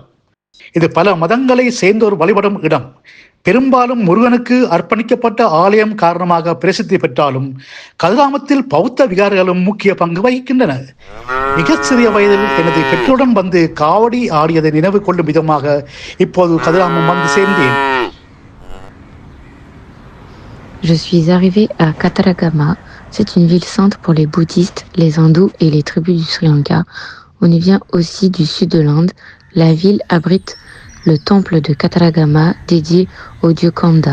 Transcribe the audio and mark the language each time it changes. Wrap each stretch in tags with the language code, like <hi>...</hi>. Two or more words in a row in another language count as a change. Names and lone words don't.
<ta>இது பல மதங்களை சேர்ந்தோர் வழிபடும் இடம். பெரும்பாலும் முருகனுக்கு அர்ப்பணிக்கப்பட்ட ஆலயம் காரணமாக பிரசித்தி பெற்றாலும் கதிர்காமத்தில் பௌத்த விகாரங்களும் முக்கிய பங்கு வகிக்கின்றன. மிகச் சிறிய வயதில் எனது பெற்றோருடன் வந்து காவடி ஆடியதை நினைவு கொள்ளும் விதமாக இப்போது கதிர்காமம் வந்து சேர்ந்தேன்.</ta> <fr>Je suis arrivé à Kataragama. C'est une ville sainte pour les bouddhistes, les hindous et les tribus du Sri Lanka. On y vient aussi du sud de l'Inde. La ville abrite le temple de Kataragama dédié au dieu Kanda.</fr>